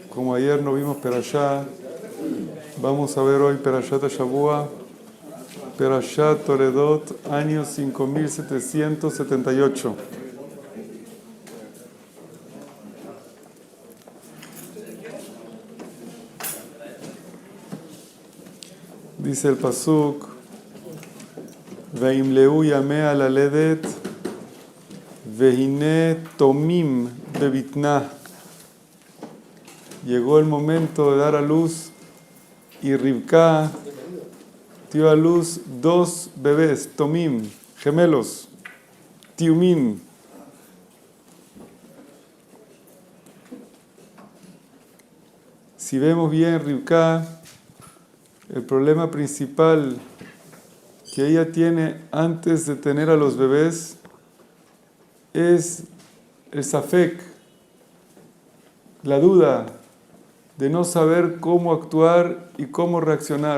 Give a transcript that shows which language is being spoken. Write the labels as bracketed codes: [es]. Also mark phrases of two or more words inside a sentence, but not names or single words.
[es] Como ayer no vimos Perashá, vamos a ver hoy [he] פרשת שבוע, [es] Perashat Toledot, año 5778. [he] Dice el pasuk: וימלאו ימיה ללדת, והנה תומים בבטנה. [es] Llegó el momento de dar a luz y Rivka dio a luz 2 bebés, tomim, gemelos, tiumim. Si vemos bien Rivka, el problema principal que ella tiene antes de tener a los bebés es el safek, la duda de no saber cómo actuar y cómo reaccionar.